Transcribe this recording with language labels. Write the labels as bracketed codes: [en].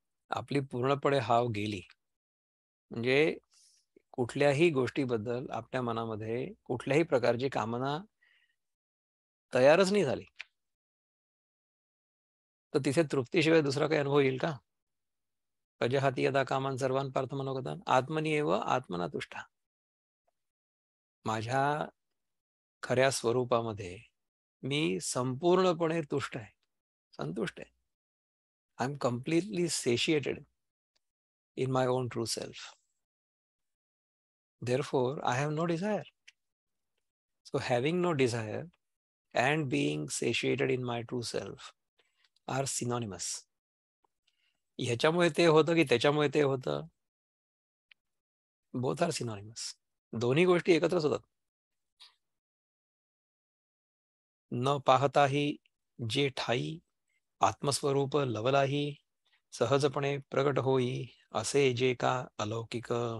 [mr] आपली पूर्णपणे हाव गेली म्हणजे कुठल्याही गोष्टीबद्दल आपल्या मनामध्ये कुठल्याही प्रकारची कामना तयारच नाही झाली, तर तिथे तृप्तीशिवाय दुसरा काही अनुभव येईल का? [sa] प्रजहाती यदा कामान सर्वान पार्थ मनोगतान आत्मनी एव आत्मना तुष्टा. [mr] माझ्या खऱ्या स्वरूपामध्ये मी संपूर्णपणे तुष्ट आहे, संतुष्ट आहे. [en] I am completely satiated in my own true self. Therefore, I have no desire. So, having no desire and being satiated in my true self are synonymous. [mr] ह्याच्यामुळे ते होतं की त्याच्यामुळे ते होतं, [en] Both are synonymous. [mr] दोन्ही गोष्टी एकत्रच होतात. न पाहताही जे ठाई आत्मस्वरूप लवलाही सहजपणे प्रगट होई असे जे का अलौकिक.